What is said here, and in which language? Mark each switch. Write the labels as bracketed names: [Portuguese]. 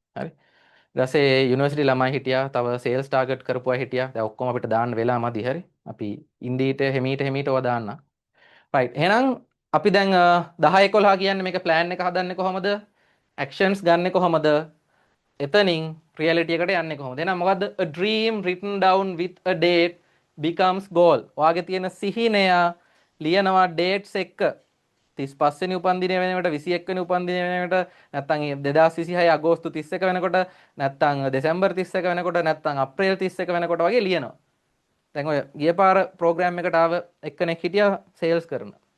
[Sinhala] හරි? ඊට පස්සේ යුනිවර්සිටි ළමයි හිටියා. තව සේල්ස් ටාගට් කරපු අය හිටියා. දැන් ඔක්කොම අපිට දාන්න වෙලා මදි. හරි? අපි ඉන්ඩීට හෙමීට ඔවා දාන්න. රයිට්. එහෙනම් අපි දැන් 10 11 කියන්නේ මේක ප්ලෑන් එක හදන්නේ කොහොමද? ඇක්ෂන්ස් ගන්නෙ කොහොමද? එතනින් රියැලිටි එකට යන්නේ කොහොමද? එහෙනම් මොකද්ද? [English] A dream written down with a date becomes goal. [Sinhala] ඔයාගේ තියෙන සිහිනය ලියනවා dates එක්ක 35 වෙනි උපන්දිනය වෙනකොට 21 වෙනි උපන්දිනය වෙනකොට නැත්නම් 2026 අගෝස්තු 31 වෙනකොට නැත්නම් දෙසැම්බර් 31 වෙනකොට නැත්නම් අප්‍රේල් 31 වෙනකොට වගේ ලියනවා. දැන් ඔය ගිය පාර ප්‍රෝග්‍රෑම් එකට ආව එක්කෙනෙක් හිටියා සේල්ස් කරන.